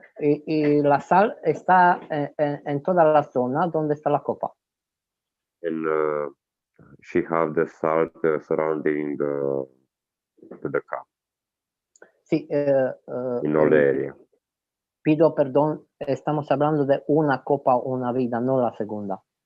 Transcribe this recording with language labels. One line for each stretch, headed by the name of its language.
Spanish: Y la sal está en toda la zona donde está la copa.
English: And she have the salt surrounding the cup.
Spanish: Sí.
English: In all the area.
Spanish: Pido perdón, estamos hablando de una copa, una vida, no la segunda.